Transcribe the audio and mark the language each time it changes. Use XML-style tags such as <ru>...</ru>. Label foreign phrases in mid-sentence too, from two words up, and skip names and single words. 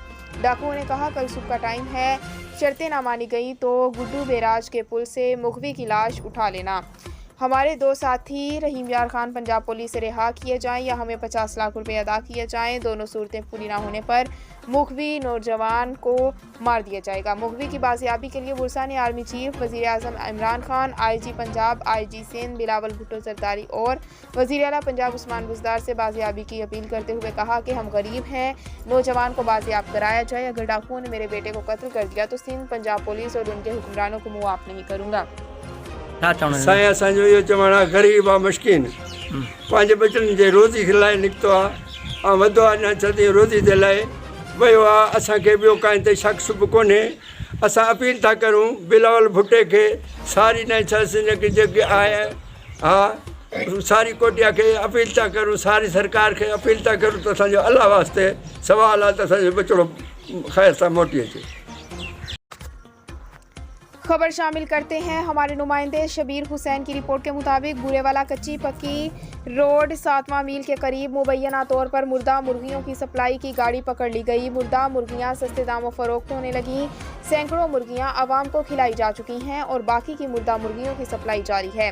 <ur>ڈاکوؤں نے کہا کل صبح کا ٹائم ہے، شرطیں نہ مانی گئی تو گڈو بیراج کے پل سے مکھوی کی لاش اٹھا لینا. ہمارے 2 ساتھی رحیم یار خان پنجاب پولیس سے رہا کیے جائیں یا ہمیں 50 لاکھ روپے ادا کیے جائیں. دونوں صورتیں پوری نہ ہونے پر مکھوی نوجوان کو مار دیا جائے گا. مکھوی کی بازیابی کے لیے برسا نے</ur> <en>army chief,</en> <ur>وزیر اعظم عمران خان، IG پنجاب، IG سندھ بلاول بھٹو زرداری اور وزیر اعلیٰ پنجاب عثمان بزدار سے بازیابی کی اپیل کرتے ہوئے کہا کہ ہم غریب ہیں، نوجوان کو بازیاب کرایا جائے. اگر ڈاکوؤں نے میرے بیٹے کو قتل کر دیا تو سندھ پنجاب پولیس اور ان کے حکمرانوں کو معاف نہیں کروں گا.</ur> <sd>साईं असांजो इहो चवणु आहे ग़रीब आहे मस्किन पंहिंजे बचड़नि जे रोज़ी लाइ निकितो आहे ऐं वधो आहे अञा छॾी रोज़ी जे लाइ वियो आहे। असांखे ॿियो काई ते शक शुभ कोन्हे। असां अपील था करूं बिलावल भुट्टे खे, सारी न जेके आहे हा सारी कोटिया खे अपील था करूं, सारी सरकार खे अपील था करूं त असांजो अलाह वास्ते सवाल आहे त असांजो बचड़ो ख़ैर सां मोटी अचे।</sd> <ur>خبر شامل کرتے ہیں ہمارے نمائندے شبیر حسین کی رپورٹ کے مطابق بورے والا کچی پکی روڈ 7واں میل کے قریب مبینہ طور پر مردہ مرغیوں کی سپلائی کی گاڑی پکڑ لی گئی. مردہ مرغیاں سستے داموں فروخت ہونے لگی۔ سینکڑوں مرغیاں عوام کو کھلائی جا چکی ہیں اور باقی کی مردہ مرغیوں کی سپلائی جاری ہے.</ur>